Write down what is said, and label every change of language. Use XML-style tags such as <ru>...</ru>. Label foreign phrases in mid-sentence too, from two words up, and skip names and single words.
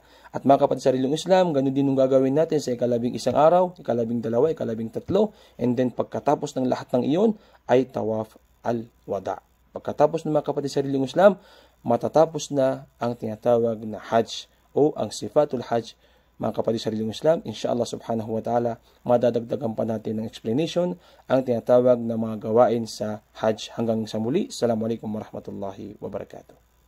<tl>At mga kapatid sa reliyong Islam, ganun din yung gagawin natin sa ika-12 araw, ika-12, ika-13,</tl> <en>and then</en> <tl>pagkatapos ng lahat ng iyon ay</tl> <ar>طواف الوداع.</ar> <tl>Pagkatapos ng mga kapatid sa reliyong Islam, matatapos na ang tinatawag na hajj o ang</tl> <ar>صفة الحج.</ar> <tl>Mga kapatid sa reliyong Islam,</tl> <ar>إن شاء الله سبحانه وتعالى,</ar> <tl>madadagdagan pa natin ng explanation ang tinatawag na mga gawain sa hajj. Hanggang sa muli,</tl> <ar>السلام عليكم ورحمة الله وبركاته.</ar>